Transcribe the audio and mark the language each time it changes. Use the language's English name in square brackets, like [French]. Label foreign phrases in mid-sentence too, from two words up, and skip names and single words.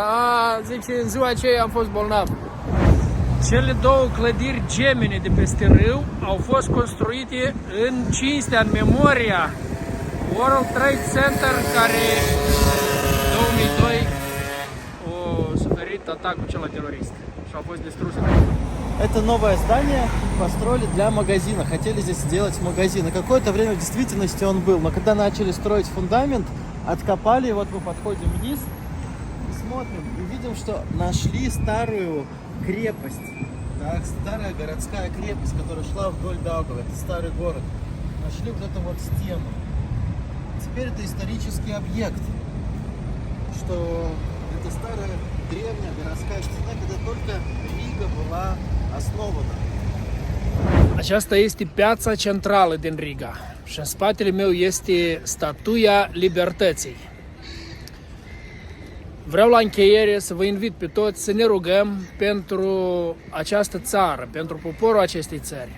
[Romanian] Zice, în ziua aceea am fost bolnav. Cele două clădiri gemene de peste râu au fost construite în cinstea, în memoria World Trade Center, care în 2002 a suferit atacul acela terorist și au fost distruse. [Russian] Это новое здание построили для магазина. Хотели здесь сделать магазин. И какое-то время в действительности он был. Но когда начали строить фундамент, откопали, вот мы подходим вниз и смотрим, и видим, что нашли старую крепость. Да, старая городская крепость, которая шла вдоль Даугава. Это старый город. Нашли вот эту вот стену. Теперь это исторический объект. Что это старая древняя городская стена, когда только Рига была основана. [Romanian] Aceasta este piața centrală din Riga și în spatele meu este Statuia Libertății. Vreau la încheiere să vă invit pe toți să ne rugăm pentru această țară, pentru poporul acestei țări.